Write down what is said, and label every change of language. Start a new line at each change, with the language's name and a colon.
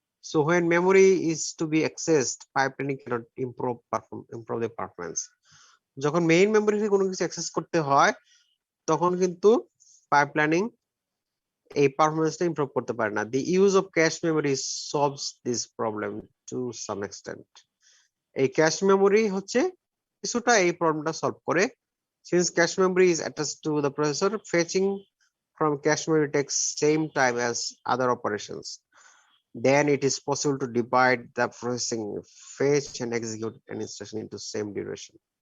English: So when memory is to be accessed, pipelining cannot improve the performance.
Bangla: যখন main memory থেকে কোনো কিছু access করতে হয় তখন কিন্তু পাইপলাইনিং এই পারফরম্যান্সটা ইমপ্রুভ করতে পারে না।
English: The use of cache memory solves this problem to some extent.
Bangla: এই ক্যাশ মেমোরি হচ্ছে কিছুটা এই প্রবলেমটা সলভ করে।
English: Since cache memory is attached to the processor, fetching from cache memory takes same time as other operations. Then it is possible to divide the processing, fetch and execute an instruction into same duration.